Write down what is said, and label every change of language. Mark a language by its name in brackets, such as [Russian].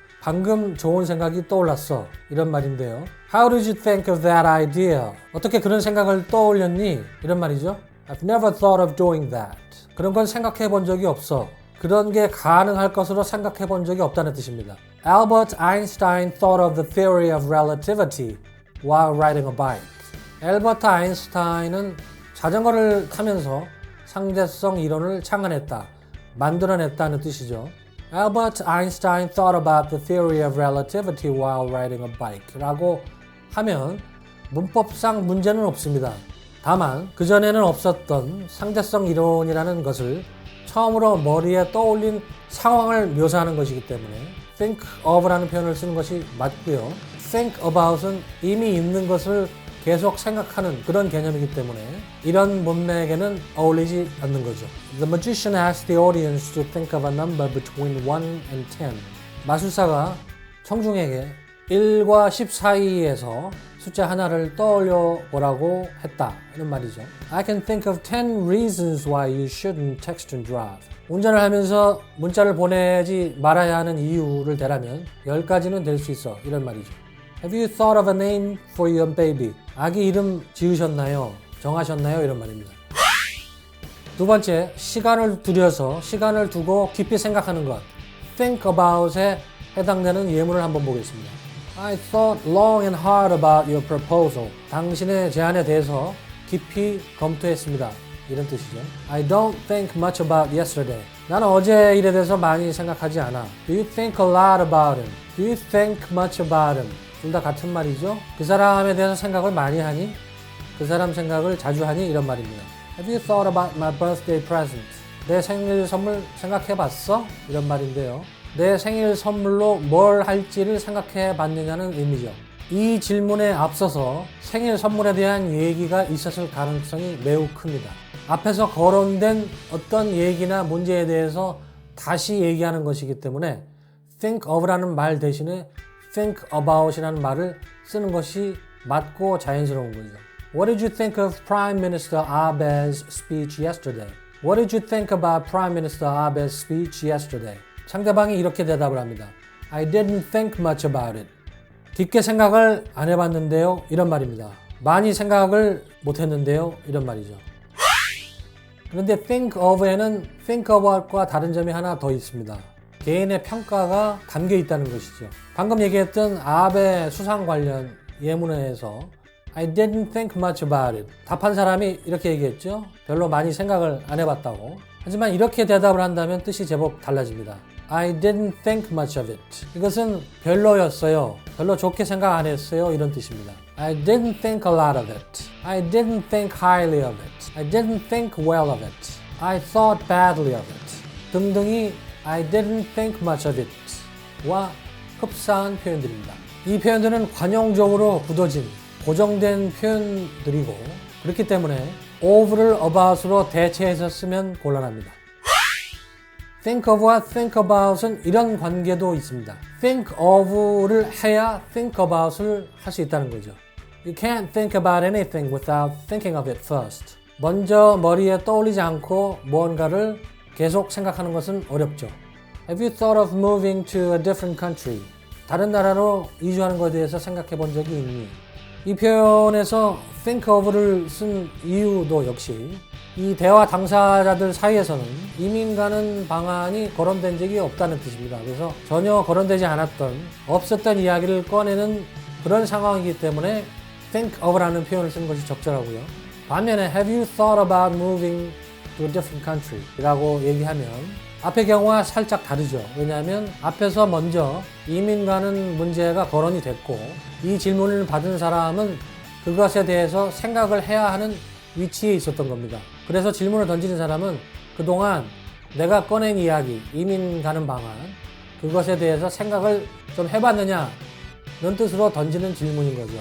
[Korean] 방금 좋은 생각이 떠올랐어. 이런 말인데요. [English] How did you think of that idea? [Korean] 어떻게 그런 생각을 떠올렸니? 이런 말이죠. [English] I've never thought of doing that. [Korean] 그런 건 생각해 본 적이 없어. 그런 게 가능할 것으로 생각해 본 적이 없다는 뜻입니다. [English] Albert Einstein thought of the theory of relativity while riding a bike. [Korean] 엘버트 아인슈타인은 자전거를 타면서 상대성 이론을 창안했다, 만들어냈다는 뜻이죠. [English] Albert Einstein thought about the theory of relativity while riding a bike [Korean] 라고 하면 문법상 문제는 없습니다. 다만 그전에는 없었던 상대성 이론이라는 것을 처음으로 머리에 떠올린 상황을 묘사하는 것이기 때문에 think of라는 표현을 쓰는 것이 맞고요. think about은 이미 있는 것을 계속 생각하는 그런 개념이기 때문에 이런 문맥에는 어울리지 않는 거죠. [English] The magician asked the audience to think of a number between 1 and 10. [Korean] 마술사가 청중에게 1과 10 사이에서 숫자 하나를 떠올려 보라고 했다. 이런 말이죠. [English] I can think of 10 reasons why you shouldn't text and drive. [Korean] 운전을 하면서 문자를 보내지 말아야 하는 이유를 대라면 10가지는 될 수 있어. 이런 말이죠. [English] Have you thought of a name for your baby? [Korean] 아기 이름 지으셨나요? 정하셨나요? 이런 말입니다. 두 번째, 시간을 두고 깊이 생각하는 것. Think about에 해당되는 예문을 한번 보겠습니다. [English] I thought long and hard about your proposal. [Korean] 당신의 제안에 대해서 깊이 검토했습니다. 이런 뜻이죠. [English] I don't think much about yesterday. [Korean] 나는 어제 일에 대해서 많이 생각하지 않아. [English] Do you think a lot about him? Do you think much about him? [Korean] 둘 다 같은 말이죠. 그 사람에 대해서 생각을 많이 하니? 그 사람 생각을 자주 하니? 이런 말입니다. [English] Have you thought about my birthday present? [Korean] 내 생일 선물 생각해 봤어? 이런 말인데요. 내 생일 선물로 뭘 할지를 생각해 봤느냐는 의미죠. 이 질문에 앞서서 생일 선물에 대한 얘기가 있었을 가능성이 매우 큽니다. 앞에서 거론된 어떤 얘기나 문제에 대해서 다시 얘기하는 것이기 때문에 think of라는 말 대신에 think about이라는 말을 쓰는 것이 맞고 자연스러운 거죠. [English] What did you think of Prime Minister Abe's speech yesterday? What did you think about Prime Minister Abe's speech yesterday? [Korean] 상대방이 이렇게 대답을 합니다. [English] I didn't think much about it. [Korean] 깊게 생각을 안 해봤는데요. 이런 말입니다. 많이 생각을 못했는데요. 이런 말이죠. 그런데 think of에는 think about과 다른 점이 하나 더 있습니다. 개인의 평가가 담겨 있다는 것이죠. 방금 얘기했던 아베 수상 관련 예문에서 [English] I didn't think much about it. [Korean] 답한 사람이 이렇게 얘기했죠. 별로 많이 생각을 안 해봤다고. 하지만 이렇게 대답을 한다면 뜻이 제법 달라집니다. [English] I didn't think much of it. [Korean] 이것은 별로였어요. 별로 좋게 생각 안 했어요. 이런 뜻입니다. [English] I didn't think a lot of it. I didn't think highly of it. I didn't think well of it. I thought badly of it. [Korean] 등등이 [English] I didn't think much of it [Korean] 와 흡사한 표현들입니다. 이 표현들은 관용적으로 굳어진 고정된 표현들이고 그렇기 때문에 of를 about으로 대체해서 쓰면 곤란합니다. think of와 think about은 이런 관계도 있습니다. think of를 해야 think about을 할 수 있다는 거죠. [English] You can't think about anything without thinking of it first. [Korean] 먼저 머리에 떠올리지 않고 무언가를 계속 생각하는 것은 어렵죠. [English] Have you thought of moving to a different country? [Korean] 다른 나라로 이주하는 것에 대해서 생각해 본 적이 있니? 이 표현에서 think of를 쓴 이유도 역시 이 대화 당사자들 사이에서는 이민 가는 방안이 거론된 적이 없다는 뜻입니다. 그래서 전혀 거론되지 않았던 없었던 이야기를 꺼내는 그런 상황이기 때문에 think of라는 표현을 쓰는 것이 적절하고요. 반면에 [English] have you thought about moving to a different country? [Korean] 라고 얘기하면 앞의 경우와 살짝 다르죠. 왜냐하면 앞에서 먼저 이민 가는 문제가 거론이 됐고 이 질문을 받은 사람은 그것에 대해서 생각을 해야 하는 위치에 있었던 겁니다. 그래서 질문을 던지는 사람은 그동안 내가 꺼낸 이야기, 이민 가는 방안, 그것에 대해서 생각을 좀 해봤느냐 는 뜻으로 던지는 질문인 거죠.